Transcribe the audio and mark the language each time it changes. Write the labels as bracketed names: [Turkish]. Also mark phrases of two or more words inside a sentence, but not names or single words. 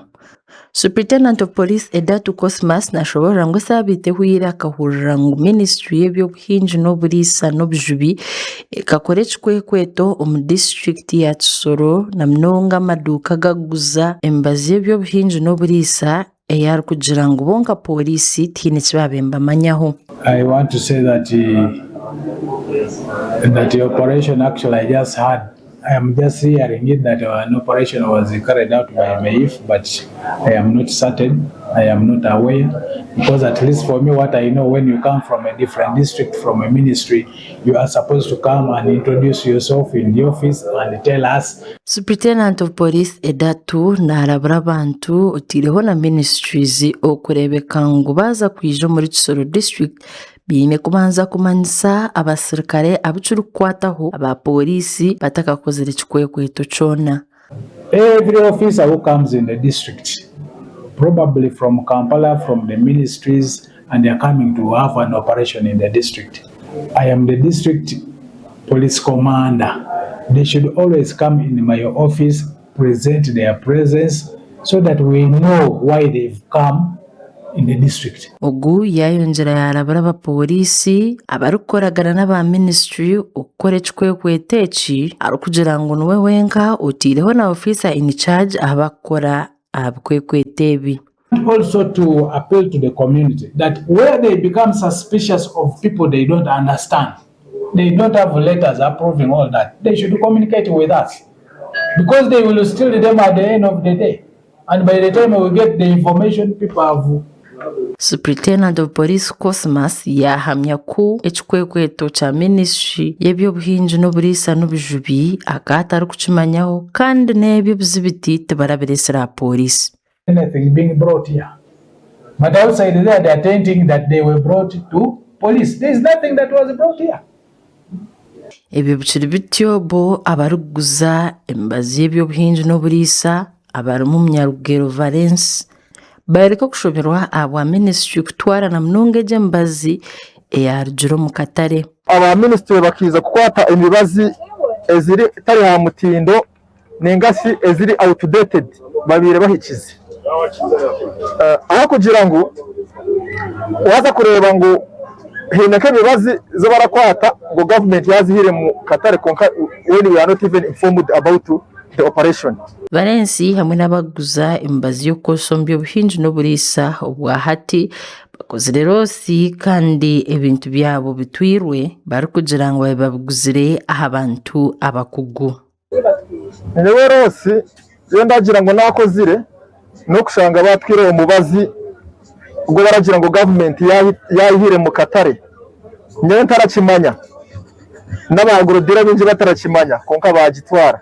[English] Superintendent of Police [Nyankole] Edatu Cosmas nashoborera ngu sabitehwire akahurira ngu Ministry y'ebyobuhingi n'oburiisa n'obujubi ekakora ekikwekweto omu district ya Kisoro na munonga amaduuka gaguza emibazi y'ebyobuhingi n'oburiisa eyari kugira ngu bonka poliisi tiine ekibabembamanyaho. [English] I want to say that the operation actually I am just hearing it that an operation was carried out by MAIF, but I am not certain, I am not aware, because at least for me what I know, when you come from a different district, from a ministry, you are supposed to come and introduce yourself in the office and tell us. Superintendent of Police [Nyankole] Edatu naharabura abantu otireho na ministries okurebeka ngu baza kwija muri Kisoro district biine kubanza kumanyisa abasirikare abikirikukwataho aba poliisi batakakozere ekikwekweto kyona. [English] Every officer who comes in the district, probably from Kampala, from the ministries, and they are coming to have an operation in the district. I am the district police commander. They should always come in my office, present their presence, so that we know why they've come in the district. [Nyankole] Ogu yayongera yarabura abapoliisi abarukoragana n'aba ministry okukora ekikwekweto eki arikugira ngu niwe wenka otiireho na [English] officer in charge [Nyankole] abakora abikwekweto ebi. [English] Also to appeal to the community that where they become suspicious of people they don't understand, they don't have letters approving all that, they should communicate with us, because they will steal them at the end of the day, and by the time we get the information, people have. Superintendent of Police [Nyankole] Cosmas yahamya ku ekikwekweto kya Ministry y'ebyobuhingi n'oburiisa n'obujubi akatari kukimanyaho kandi n'ebyo bizibiti tibarabiresera police. [English] Anything being brought here, but outside there they are thinking that they were brought to police. There is nothing that was brought here. [Nyankole] Ebyo bikiri bityo bo abaruguza emibazi y'ebyobuhingi n'oburiisa abarimu Munyarugero Valence bareka kushomerwa aba ministry kutwara na munonga emibazi eyarugiro mu katare. Aba ministry bakiza kukwata emibazi eziri tari ha mutindo nengasi eziri outdated babire bahikize aho kugira ngo waza kureba ngo hineke emibazi zo barakwata ngo government yazihire mu katare konka [English] when we are not even informed about the operation. [Nyankole] Valensi hamwe n'abaguza emibazi y'okosomba by'obuhingi n'oburiisa obwa hati bakozire rosi kandi ebintu byabo bitwirwe barikugira ngu babiguzire aha bantu abakugu. Nyewe rosi yo ndagira ngo nakozire no kushanga batwire omubazi ubwo baragira ngo government yayihire mu katare nyewe ntarakimanya n'abagorodira bingi batarakimanya konka bagitwara.